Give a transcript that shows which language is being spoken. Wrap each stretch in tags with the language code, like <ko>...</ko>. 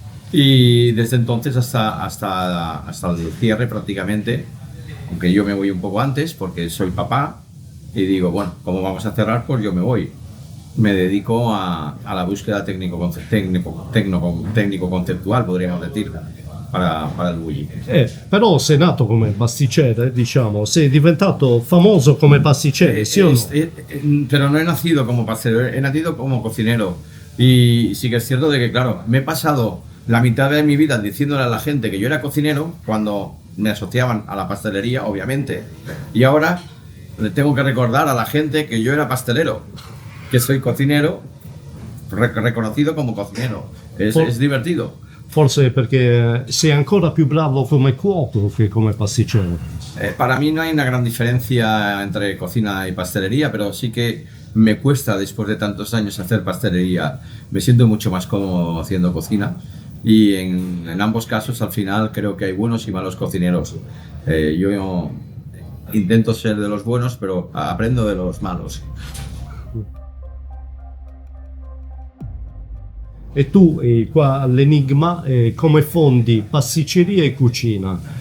<es>Y desde entonces hasta el cierre prácticamente, aunque yo me voy un poco antes porque soy papá y digo, bueno, ¿cómo vamos a cerrar? Pues yo me voy. Me dedico a la búsqueda técnico-conceptual, podríamos decir, para il Bulli.</es> <it>Però sei nato come pasticcere, diciamo, sei diventato famoso come pasticcere, sì o no?</it> <es>Pero no he nacido como pastelero, he nacido como cocinero. Y sí que es cierto de que, claro, me he pasado la mitad de mi vida diciéndole a la gente que yo era cocinero cuando me asociaban a la pastelería, obviamente. Y ahora le tengo que recordar a la gente que yo era pastelero, que soy cocinero, reconocido como cocinero. Es divertido.</es> <it>Forse perché sei ancora più bravo come cuoco che come pasticcere.</it> <es>Para mí no hay una gran diferencia entre cocina y pastelería, pero sí que me cuesta, después de tantos años, hacer pastelería. Me siento mucho más cómodo haciendo cocina, y en ambos casos al final creo que hay buenos y malos cocineros. Yo intento ser de los buenos, pero aprendo de los malos.</es> <it>E tu qua all'Enigma come fondi pasticceria e cucina?</it>